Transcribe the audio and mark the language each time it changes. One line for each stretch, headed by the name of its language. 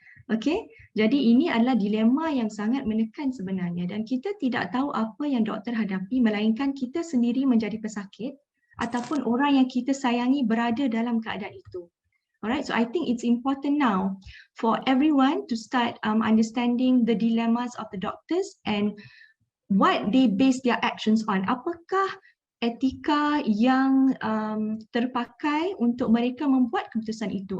Malay: Okay, jadi ini adalah dilema yang sangat menekan sebenarnya, dan kita tidak tahu apa yang doktor hadapi melainkan kita sendiri menjadi pesakit ataupun orang yang kita sayangi berada dalam keadaan itu.
English: Alright, so I think it's important now for everyone to start understanding the dilemmas of the doctors and what they base their actions on.
Malay: Apakah etika yang terpakai untuk mereka membuat keputusan itu?